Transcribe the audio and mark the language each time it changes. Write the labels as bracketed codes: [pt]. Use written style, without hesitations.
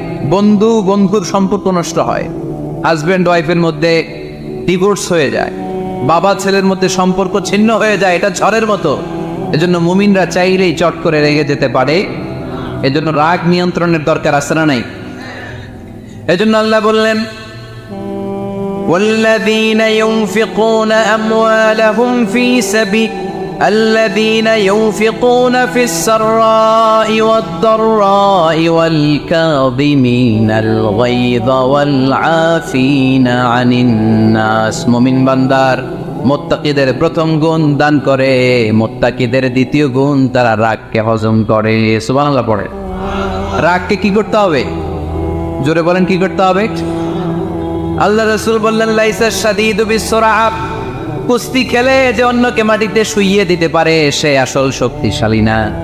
[bn] বন্ধু বন্ধুর সম্পর্ক নষ্ট হয়, হাজব্যান্ড ওয়াইফের মধ্যে ডিভোর্স হয়ে যায়, বাবা ছেলের মধ্যে সম্পর্ক ছিন্ন হয়ে যায়, এটা ঝড়ের মতো। এজন্য মুমিনরা চাইলেই চট করে রেগে যেতে পারে। এজন্য রাগ নিয়ন্ত্রণের দরকার আছে না নাই? [ar] এজন্য আল্লাহ বললেন, والذين ينفقون أموالهم في سبيل الذين ينفقون في السراء والضراء والكاظمين الغيظ والعافين عن الناس। [bn] মুমিন বান্দার মুত্তাকিদের প্রথম গুণ দান করে, মুত্তাকিদের দ্বিতীয় গুণ তারা রাগকে হজম করে। সুবহানাল্লাহ পড়ে। রাগকে কি করতে হবে? জোরে বলেন, কি করতে হবে? আল্লাহ রাসূল বললেন, লাইসা শাদীদু বিসসুরআ, কুস্তি খেলে যে অন্যকে মাটিতে শুইয়ে দিতে পারে সে আসল শক্তিশালী না।